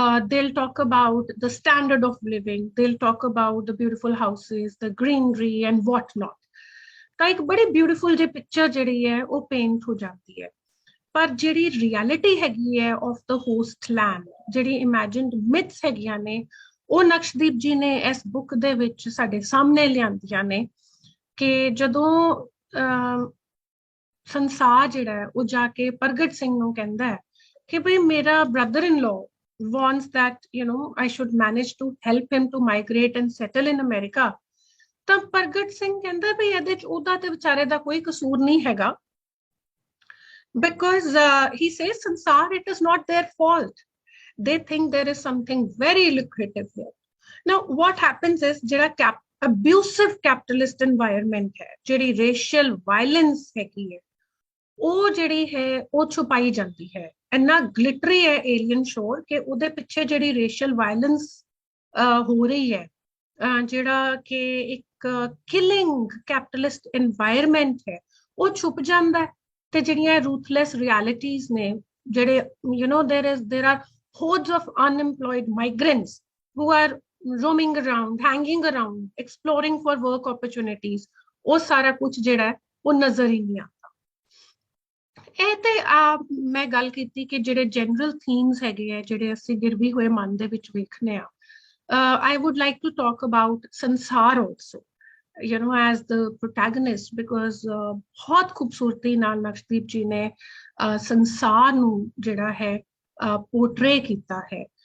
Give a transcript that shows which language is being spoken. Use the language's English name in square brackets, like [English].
[English] They'll talk about the standard of living. They'll talk about the beautiful houses, the greenery and whatnot. [Punjabi] ਤਾਂ ਇੱਕ ਬੜੀ beautiful ਜਿਹੀ picture ਜਿਹੜੀ ਹੈ ਉਹ paint ਹੋ ਜਾਂਦੀ ਹੈ, ਪਰ ਜਿਹੜੀ reality ਹੈਗੀ ਹੈ [English] of the host land, [Punjabi] ਜਿਹੜੀ imagined myths ਹੈਗੀਆਂ ਨੇ, ਉਹ ਨਕਸ਼ਦੀਪ ਜੀ ਨੇ ਇਸ book ਦੇ ਵਿੱਚ ਸਾਡੇ ਸਾਹਮਣੇ ਲਿਆਂਦੀਆਂ ਨੇ, ਕਿ ਜਦੋਂ ਸੰਸਾਰ ਜਿਹੜਾ ਹੈ ਉਹ ਜਾ ਕੇ ਪ੍ਰਗਟ ਸਿੰਘ ਨੂੰ ਕਹਿੰਦਾ ਹੈ ਕਿ ਭਈ ਮੇਰਾ [English] brother-in-law wants that I should manage to help him to migrate and settle in America. [Punjabi] ਤਾਂ ਪ੍ਰਗਟ ਸਿੰਘ ਕਹਿੰਦਾ ਭਈ ਇਹਦੇ ਚ ਉਹਦਾ ਤੇ ਵਿਚਾਰੇ ਦਾ ਕੋਈ ਕਸੂਰ ਨਹੀਂ ਹੈਗਾ, [English] because he says Sansar, it is not their fault. They think there is something very lucrative here. Now what happens is [Punjabi] ਜਿਹੜਾ abusive capitalist environment ਹੈ, ਜਿਹੜੀ racial violence ਹੈਗੀ ਹੈ, ਉਹ ਜਿਹੜੀ ਹੈ ਉਹ ਛੁਪਾਈ ਜਾਂਦੀ ਹੈ. ਇੰਨਾ ਗਲਿਟਰੀ ਹੈ ਏਲੀਅਨ ਸ਼ੋਰ ਕਿ ਉਹਦੇ ਪਿੱਛੇ ਜਿਹੜੀ ਰੇਸ਼ੀਅਲ ਵਾਇਲੈਂਸ ਹੋ ਰਹੀ ਹੈ, ਜਿਹੜਾ ਕਿ ਇੱਕ ਕਿਲਿੰਗ ਕੈਪੀਟਲਿਸਟ এনवायरमेंट ਹੈ, ਉਹ ਛੁਪ ਜਾਂਦਾ ਹੈ. ਤੇ ਜਿਹੜੀਆਂ ਰੂਥਲੈਸ ਰਿਐਲਿਟੀਜ਼ ਨੇ, ਜਿਹੜੇ [English] there are hordes of unemployed migrants who are roaming around, hanging around, exploring for work opportunities, [Punjabi] ਉਹ ਸਾਰਾ ਕੁਝ ਜਿਹੜਾ ਉਹ ਨਜ਼ਰ ਹੀ ਨਹੀਂ ਆਉਂਦਾ. ਇਹ ਤੇ ਮੈਂ ਗੱਲ ਕੀਤੀ ਕਿ ਜਿਹੜੇ ਜਨਰਲ ਥੀਮਸ ਹੈਗੇ ਆ, ਜਿਹੜੇ ਅਸੀਂ ਗਿਰਵੀ ਹੋਏ ਮਨ ਦੇ ਵਿੱਚ ਵੇਖਨੇ ਆ. [English] I would like to talk about Sansar also, as the protagonist, because [Punjabi] ਬਹੁਤ ਖੂਬਸੂਰਤੀ ਨਾਲ ਨਕਸ਼ਦੀਪ ਜੀ ਨੇ ਸੰਸਾਰ ਨੂੰ ਜਿਹੜਾ ਹੈ ਪੋਰਟਰੇ ਕੀਤਾ ਹੈ.